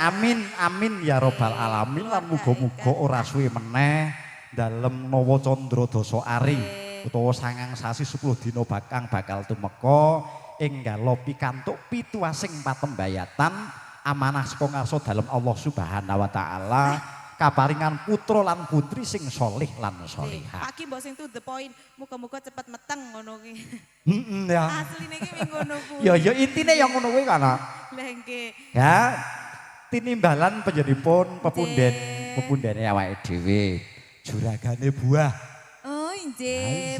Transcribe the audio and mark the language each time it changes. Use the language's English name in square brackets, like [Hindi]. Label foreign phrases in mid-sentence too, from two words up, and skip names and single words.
[Arabic] آمين آمين يا رب العالمين [Javanese] lan muga-muga ora suwe meneh dalem Nawa Candra Dasa Ari utawa 9 sasi 10 dina bakal tumeka enggalo pikantuk pituasing patembayatan amanah saka ngarsa dalem [Arabic] الله سبحانه و تعالى [Javanese] kaparingan putra lan putri sing solih lan solihah. Pak Ki mbok sing [English] to the point, [Javanese] muga-muga cepet meteng ngono ki. Ya. Asline ki ngono kuwi. Ya intine ya ngono kuwi kana. Lah nggih. Ya. Tinimbalan panjenenganipun pepundhene awake dhewe. Juragane buah. Oh, nggih.